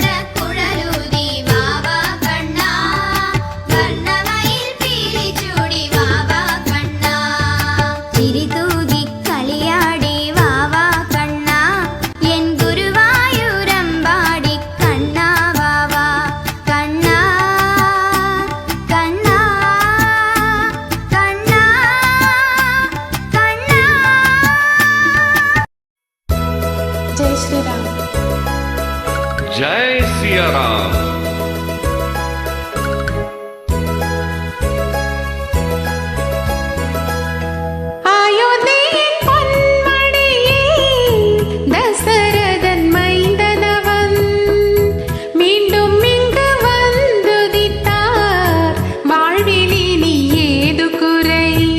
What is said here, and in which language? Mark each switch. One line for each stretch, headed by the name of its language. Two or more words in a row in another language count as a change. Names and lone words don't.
Malayalam: കുഴലൂതി വാവാ കണ്ണ വർണ്ണമയിൽ പീലി ചൂടി വാവാ കണ്ണ ചിരി തൂകി കളിയാടി വാവാ കണ്ണ എൻ ഗുരുവായൂരമ്പാടി കണ്ണ വാവാ കണ്ണ കണ്ണ കണ്ണ കണ്ണ.
Hindi: जय श्री राम. जय सिया राम.
Malayalam: അയോധ്യയിൻ പൊന്മണിയേ ദശരഥൻ മൈന്ദനവൻ
Tamil: மீண்டும் இங்கு வந்துதித்தார் வாழ்விலினி ஏது குறை